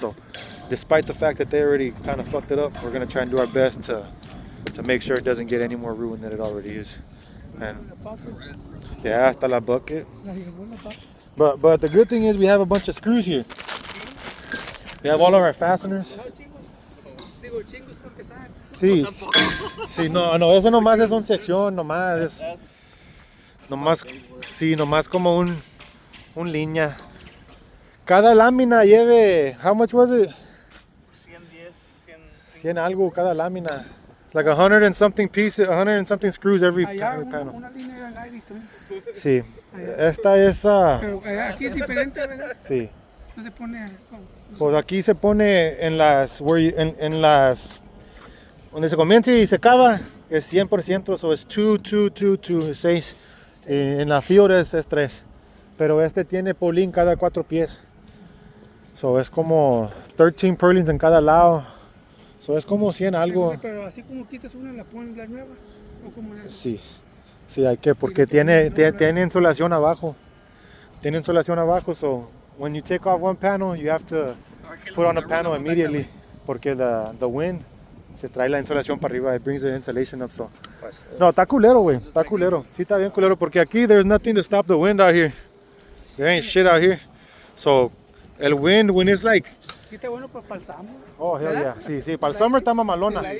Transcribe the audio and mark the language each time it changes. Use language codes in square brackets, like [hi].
[en] So despite the fact that they already kind of fucked it up, we're gonna try and do our best to make sure it doesn't get any more ruined than it already is. And yeah, hasta la bucket. But the good thing is we have a bunch of screws here. We have all of our fasteners. [es] Sí, sí, no, eso nomás es una sección, nomás como un línea. Cada lámina lleve, [en] how much was it? [es] 100 algo cada lámina. [en] Like 100 and something pieces, 100 and something screws every panel. [es] Una línea era 90 también. Sí, esta es Pero aquí es diferente, ¿verdad? sí. No se pone. Pues aquí se pone en las, en las, donde se comienza y se acaba, es 100%, so es 2, 6. En la field es 3. Pero este tiene purlín cada 4 pies. So es como 13 purlins en cada lado. So es como 100 algo. Pero así como quitas una, la pones la nueva. ¿O como la... Sí, sí hay que, porque tiene insulación abajo. Tiene insulación abajo, [en] so when you take off one panel, you have to put on a panel immediately. [es] Porque [en] the wind [es] se trae la insulación para arriba. [en] It brings the insulation up, so. [es] No, está culero, güey. Está culero. Sí, está bien culero. Porque aquí [en] there's nothing to stop the wind out here. There ain't shit out here. So, el wind, when it's like... [es] Aquí está bueno para el summer. [en] Oh, hell yeah. [es] Sí, para el summer está mamalona.